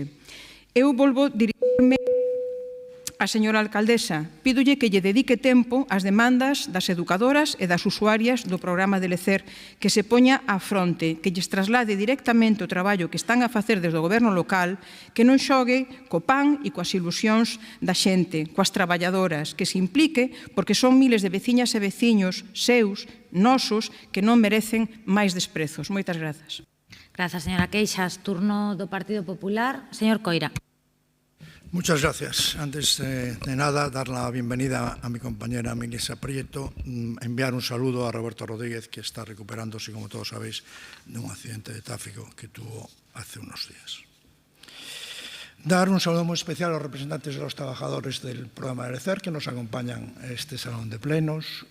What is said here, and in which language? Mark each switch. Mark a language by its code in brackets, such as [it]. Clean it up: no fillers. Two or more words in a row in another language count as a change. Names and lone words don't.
[gl] Eu volvo a dirigirme a señora alcaldesa, pídolle que lle dedique tempo ás demandas das educadoras e das usuarias do programa de Lecer, que se poña á fronte, que lles traslade directamente o traballo que están a facer desde o goberno local, que non xogue co pan e coas ilusións da xente, coas traballadoras, que se implique porque son miles de veciñas e veciños seus, nosos, que non merecen máis desprezos. Moitas grazas. Grazas, señora Queixas. Turno do Partido Popular. Señor Coira. [es] Muchas gracias. Antes de nada, dar la bienvenida a mi compañera Melissa Prieto, enviar un saludo a Roberto Rodríguez, que está recuperándose, como todos sabéis, de un accidente de tráfico que tuvo hace unos días. Dar un saludo muy especial a los representantes de los trabajadores del programa de Lecer que nos acompañan en este salón de plenos.